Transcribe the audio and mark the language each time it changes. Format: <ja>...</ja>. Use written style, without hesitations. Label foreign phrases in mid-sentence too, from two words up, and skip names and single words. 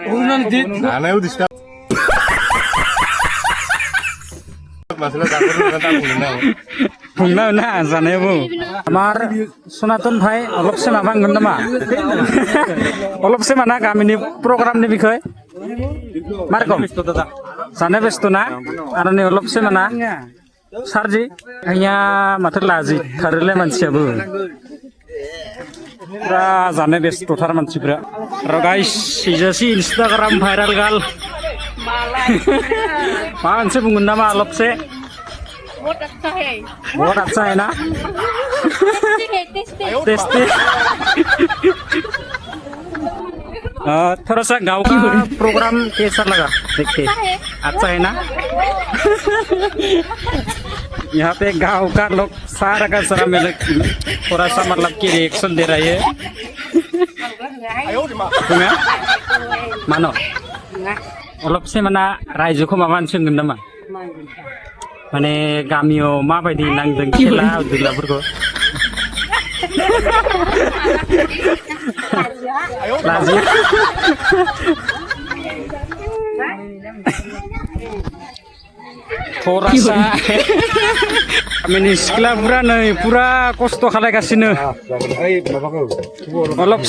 <brx>बुंना ना जानायावबो आमार सनातन भाई अलपसे माबा होनगोन नामा अलपसे माना गामिनि प्रग्रामनि बिखय मारकम जानो बेस्थ ना आरो नै अलपसे माना सारजि आंनिया माथो लाजि खारोलाय मानसियाबो पुरा जानो बेस्थथार मानसिफ्रा आरो गाइस इजासि इन्स्टाग्राम भाइराल गाल मा मोनसे बुंगोन नामा अलपसे</brx> <hi>बहुत अच्छा है ना टेस्टी थोड़ा सा गाँव का प्रोग्राम कैसा लगा देख के अच्छा है ना यहाँ पे गाँव का लोग सारा का सारा मेरे थोड़ा सा मतलब कि रिएक्शन दे रही है तुम्हें मानो</hi> <brx>अलप से माना रायजोखौ माबा मोनसे होनगोन नामा माने गामियाव माबायदि नांदों खेला दुलाफोरखौ लाजि थरासा गामिनि सिख्लाफोरा नै पुरा खस्थ' खालायगासिनो अलपसे</brx>